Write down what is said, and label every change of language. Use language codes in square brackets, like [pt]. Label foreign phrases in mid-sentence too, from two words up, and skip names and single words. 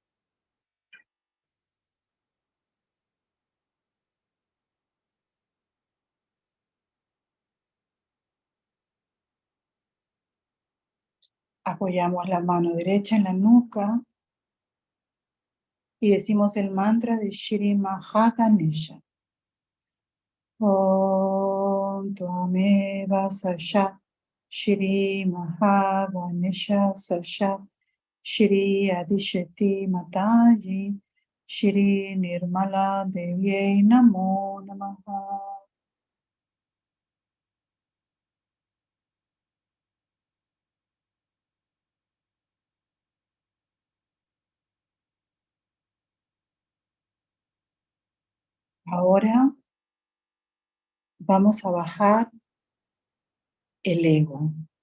[es] Apoyamos la mano derecha en la nuca y decimos el mantra de Shri Mahaganesha. [sa] Om Tvameva Sashat Shri Mahaganesha Sashat Shri Adishati Mataji Shri Nirmala Devye Namo Namaha. [es] Ahora vamos a bajar el ego.